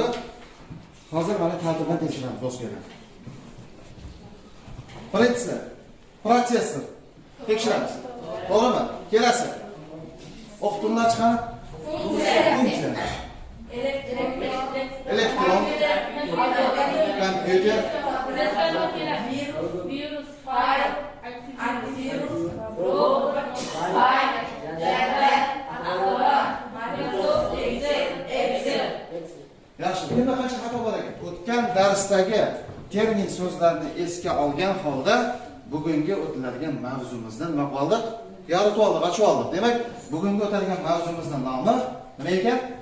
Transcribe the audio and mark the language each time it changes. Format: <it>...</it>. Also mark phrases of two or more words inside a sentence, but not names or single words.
<uz>Hozir mana tartibdan tekshiramiz do'stlar. Birinchisi, protsessor tekshiramiz. To'g'rimi? Kelasi. O'qituvchilar chiqadi. Funksiya. Elektron. Kompyuter. Virus, file, antivirus, robot, file, yaxshi, bunda qancha xato bor ekan? O'tgan darsdagi termin so'zlarni esga olgan holda bugungi o'tiladigan mavzumizdan nima qildik? Yoritib oldik, ochib oldik. Demak, bugungi o'tiladigan mavzumizning nomi nima ekan?</uz>